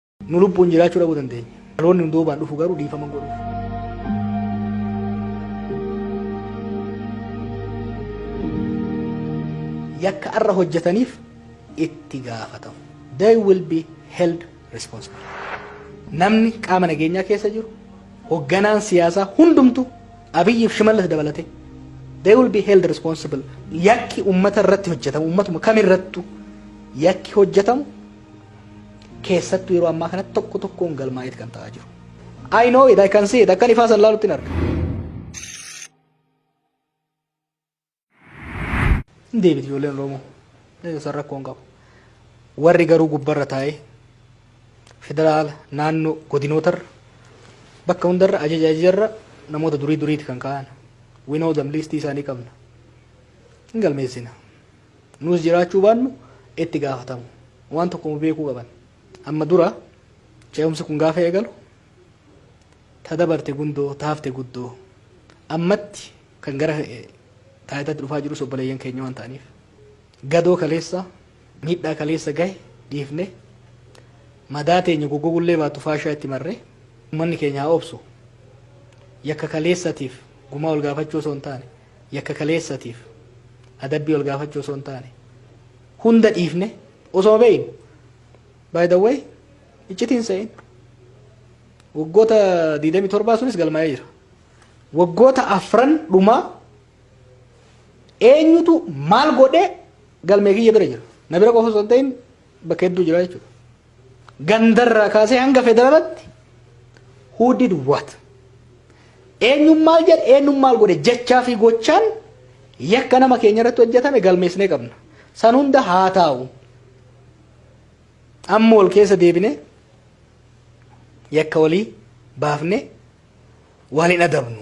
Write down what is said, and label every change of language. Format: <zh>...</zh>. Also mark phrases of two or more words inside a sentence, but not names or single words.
<om>nu lubbuun jiraachuu dhabuu dandeenya. Dhaloonni nu duubaan dhufu garuu dhiifama godhuuf. Yakka arra hojjetaniif itti gaafatamu.</om> <en>They will be held responsible.</en> <om>Namni qaama nageenyaa keessa jiru hogganaan siyaasaa hundumtu Abiyyiif Shimallis dabalate</om> <en>they will be held responsible.</en> <om>Yakki ummata irratti hojjetamu ummatuma kamirrattu yakki hojjetamu keessattuu yeroo ammaa kanatti tokko tokkoon galmaa'eet kan ta'aa jiru.</om> <en>I know it, I can see it.</en> <om>Akkan ifaa san laalutti hin arga. Deebiti ijoolleen Oromoo san rakkoon qabu. Warri garuu gubbarra taa'ee federaala naannoo godinootarra bakka hundarra ajajarra namoota duriiti kan ka'an.</om> <en>We know them,</en> <om>listii isaanii qabna. Hin galmeessina. Nus jiraachuu baannu itti gaafatamu. Waan tokko beekuu qaban. Amma dura ce'umsi kun gaafa eegalu ta dabarte gundoo taafte guddoo ammatti kan gara taayitaatti dhufaa jiru obboleeyyan keenya waan ta'aniif gadoo kaleessa miidhaa kaleessa gahe dhiifne madaa teenya goggogullee baatu faashaa itti marree uummanni keenya haa obsu. Yakka kaleessatiif gumaa ol gaafachuu osoo hin taane yakka kaleessatiif adabbii ol gaafachuu osoo hin taane hunda dhiifne osoo beeynu.</om> <en>By the way,</en> <om>iccitiin sa'in waggoota 27 sunis galmaa'ee jira. Waggoota afran dhumaa eenyutu maal godhee galmee kiyya bira jira. Na bira qofa osoo hin ta'in bakka hedduu jira jechuudha. Gandarraa kaasee hanga federaalatti</om> <en>who did what?</en> <om>Eenyuun maal jedhe eenyuun maal godhe jechaa fi gochaan yakka nama keenya irratti hojjetame galmeessinee qabna. San hunda haa taa'u. Amma ol keessa deebine yakka walii baafne waliin adabnu.</om>